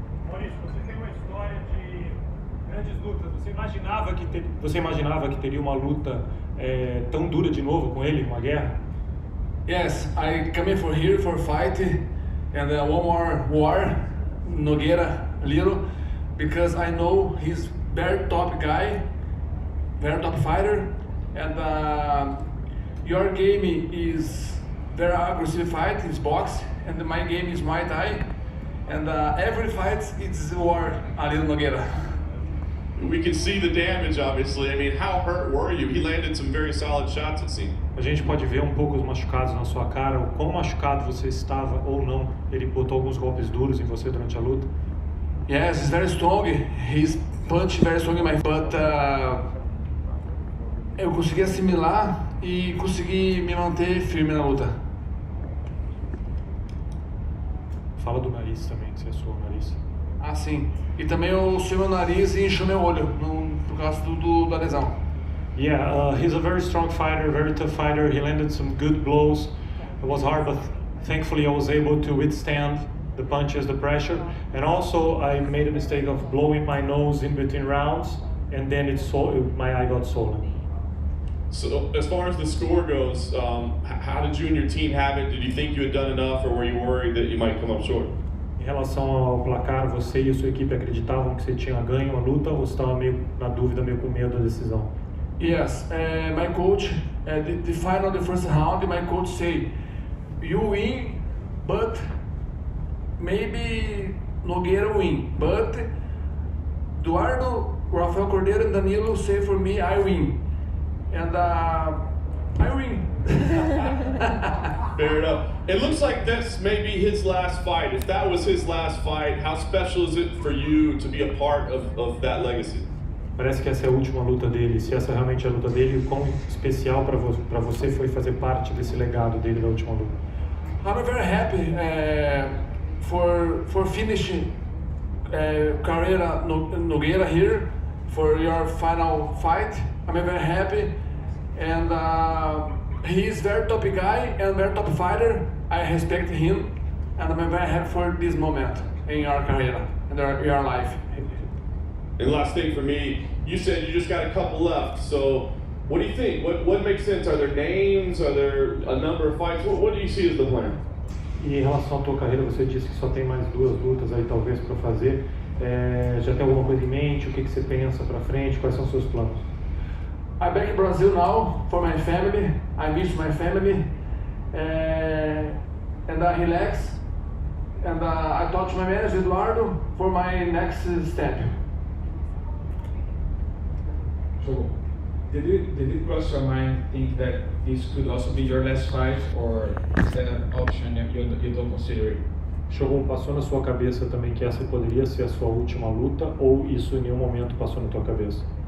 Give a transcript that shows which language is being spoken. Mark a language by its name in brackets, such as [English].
[Portuguese] Maurício, você tem uma história de grandes lutas. Você imaginava que teria uma luta tão dura de novo com ele, uma guerra? [English] Yes, I came for here for fight and one more war, Nogueira a little, because I know he's very top guy, very top fighter, and your game is very aggressive fight, is box, and my game is Muay Thai, and every fight it's war, a little Nogueira. We can see the damage, obviously. I mean, how hurt were you? He landed some very solid shots, it seemed. [Portuguese] A gente pode ver um pouco os machucados na sua cara, o quão machucado você estava ou não. Ele botou alguns golpes duros em você durante a luta. [English] Yes, he's very strong. His punch very strong in my but [Portuguese] eu consegui assimilar e consegui me manter firme na luta. Fala do nariz também, que você suou o nariz. Ah, sim. E também eu suei meu nariz e enchi meu olho por causa da lesão. [English] Yeah, he's a very strong fighter, very tough fighter. He landed some good blows. It was hard, but thankfully I was able to withstand the punches, the pressure. And also I made a mistake of blowing my nose in between rounds, and then my eye got swollen. So as far as the score goes, how did you and your team have it? Did you think you had done enough, or were you worried that you might come up short? [Portuguese] Em relação ao placar, você e a sua equipe acreditavam que você tinha ganho a luta ou você estava meio na dúvida, meio com medo da decisão? [English] Yes, my coach, the final, the first round, my coach say, you win, but maybe Nogueira win, but Eduardo, Rafael Cordeiro and Danilo say for me, I win. And I win. Fair enough. It looks like this may be his last fight. If that was his last fight, how special is it for you to be a part of that legacy? [Portuguese] Parece que essa é a última luta dele. Se essa realmente é a luta dele, o quão especial para você foi fazer parte desse legado dele da última luta? [English] I'm very happy for finishing Carreira Nogueira here for your final fight. I'm very happy, and he is very top guy and very top fighter. I respect him, and I'm very happy for this moment in your career and your life. And last thing for me, you said you just got a couple left. So what do you think? What makes sense? Are there names? Are there a number of fights? What do you see as the plan? [Portuguese] E em relação à tua carreira, você disse que só tem mais 2 lutas aí talvez para fazer. Já tem alguma coisa em mente? O que você pensa para frente? Quais são os seus planos? [English] I'm back in Brazil now for my family. I miss my family, and I relax. And I talked to my manager Eduardo for my next step. So, did it cross your mind think that this could also be your last fight, or is that an option that you don't consider it? [Portuguese] Shogun, passou na sua cabeça também que essa poderia ser a sua última luta, ou isso em nenhum momento passou na tua cabeça?